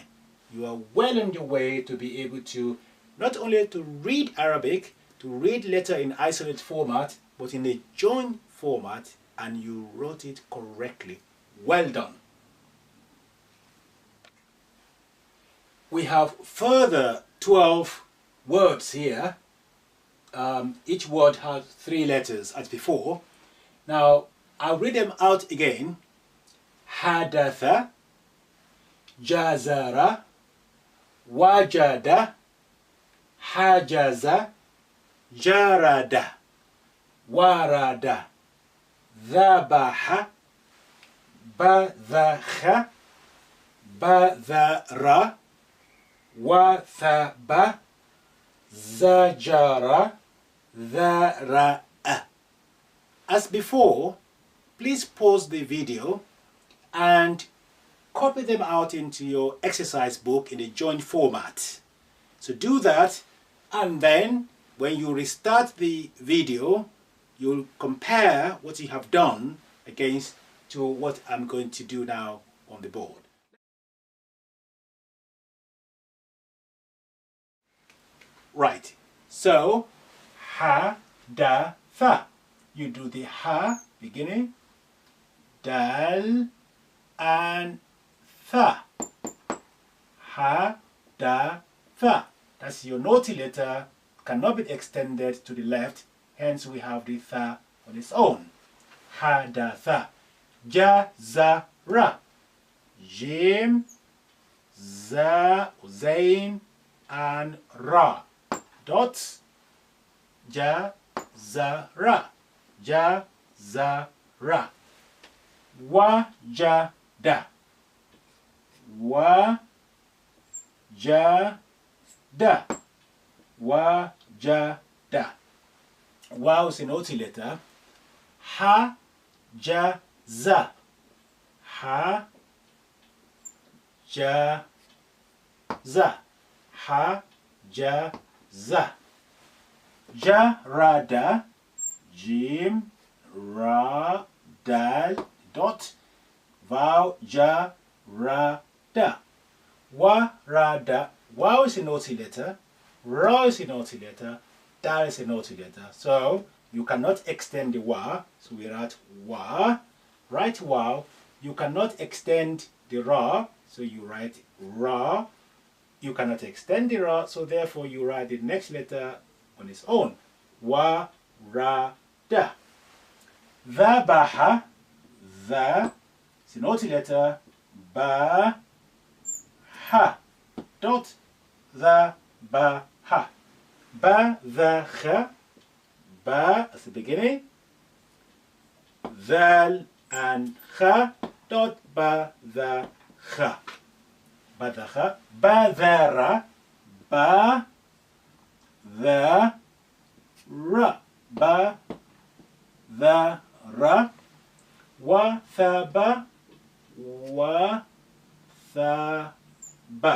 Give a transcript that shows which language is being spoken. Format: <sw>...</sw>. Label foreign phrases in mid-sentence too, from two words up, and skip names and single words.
<en>You are well on your way to be able to not only to read Arabic, to read letter in isolate format, but in a joint format, and you wrote it correctly. Well done. We have further 12 words here. Each word has 3 letters as before. Now, I'll read them out again.</en> <ar>حدث، جزر، وجد، حجز، جرد، ورد، ذبح، بذخ، بدر، وثب، زجر، ذرع.</ar> <en>As before, please pause the video and copy them out into your exercise book in a joint format. So do that, and then when you restart the video, you'll compare what you have done against to what I'm going to do now on the board. Right, so ha, da, tha. You do the ha beginning, dal, and tha. Ha, da, tha. That's your naughty letter, cannot be extended to the left, hence we have the tha on its own. Ha, da, tha. Ja, za, ra. Jim, za, zain, and ra. Dots. Ja, za, ra. Ja, za, ra. Wa, ja, da. Wa, ja, da. wajada. Waw is an OT letter. Hajaza. Hajaza. Hajaza. Jarada. Jim ra dal dot vowel jarada. Warada. Waw is an OT letter. Ra is an OT letter. Dal is an OT letter. So you cannot extend the wa. So we write wa. Write wow. You cannot extend the ra. So you write ra. You cannot extend the ra. So therefore you write the next letter on its own. Wa ra da. Dhabaha. The is an OT letter. Ba ha. Dot the ba ha. Ba the kha. Ba at the beginning. Dhal and kha. Dot ba the kha. Ba the kha. Ba the ra. Ba the ra. Ba the ra. Wa thaba. Wa thaba.</en>